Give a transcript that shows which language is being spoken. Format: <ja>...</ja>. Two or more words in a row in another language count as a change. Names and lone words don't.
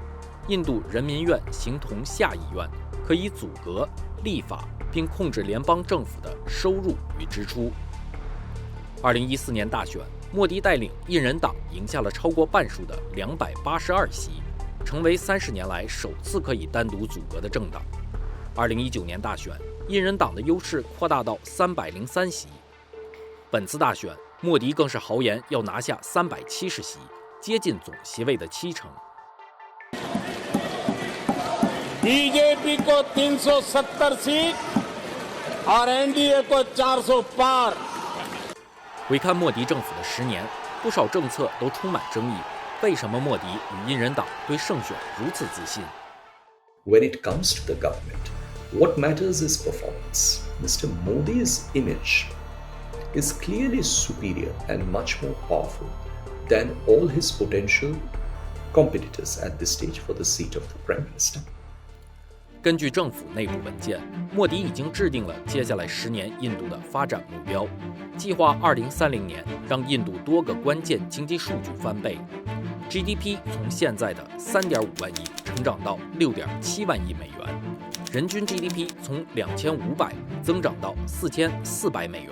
<zh>印度人民院形同下议院，可以阻隔、立法并控制联邦政府的收入与支出。2014年大选，莫迪带领印人党赢下了超过半数的282席，成为30年来首次可以单独阻隔的政党。2019年大选，印人党的优势扩大到303席。本次大选，莫迪更是豪言要拿下370席，接近总席位的70%。</zh> <hi>बीजेपी को 370 सीट और एनडीए को 400 पार。</hi> <zh>回看莫迪政府的10年，不少政策都充满争议。为什么莫迪与印人党对胜选如此自信</zh> <en>When it comes to the government, what matters is performance. Mr. Modi's image is clearly superior and much more powerful than all his potential competitors at this stage for the seat of the Prime Minister.</en> <zh>根据政府内部文件，莫迪已经制定了接下来10年印度的发展目标，计划2030年让印度多个关键经济数据翻倍 ，GDP 从现在的3.5万亿成长到6.7万亿美元，人均 GDP 从2500增长到4400美元。</zh>